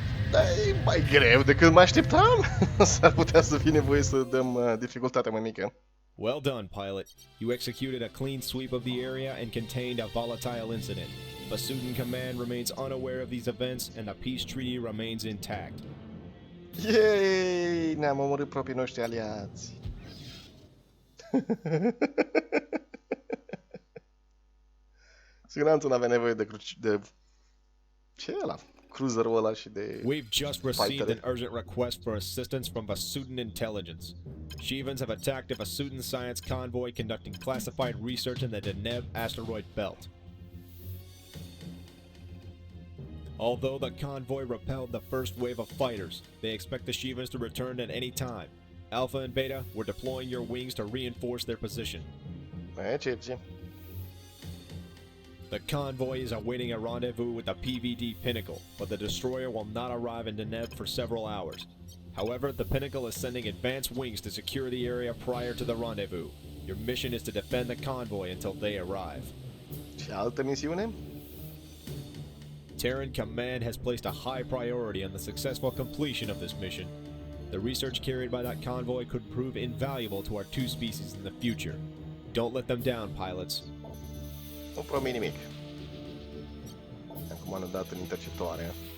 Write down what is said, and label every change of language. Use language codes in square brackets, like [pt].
[ro] Dar e mai greu decât mă așteptam. S-ar putea să fie nevoie să dăm dificultatea mai mică. [en] Well done, pilot. You executed a clean sweep of the area and contained a volatile incident. Basudin Command remains unaware of these events and the peace treaty remains intact. Yay! [ro] Ne-am omorât proprii noștri aliați. Siguranță n-avea nevoie de ce e ăla? Cruiserul ăla și de... [en] We've just received an urgent request for assistance from Vasudin Intelligence. Shivans have attacked a Vasudin science convoy conducting classified research in the Deneb asteroid belt. Although the convoy repelled the first wave of fighters, they expect the Shivans to return at any time. Alpha and Beta, we're deploying your wings to reinforce their position. [ro] Recepție. [en] The convoy is awaiting a rendezvous with the PVD Pinnacle, but the destroyer will not arrive in Deneb for several hours. However, the Pinnacle is sending advanced wings to secure the area prior to the rendezvous. Your mission is to defend the convoy until they arrive. [ro] Și altă misiune? [en] Terran Command has placed a high priority on the successful completion of this mission. The research carried by that convoy could prove invaluable to our two species in the future. Don't let them down, pilots. [ro] Nu promit nimic. Acum am dat în interceptoare.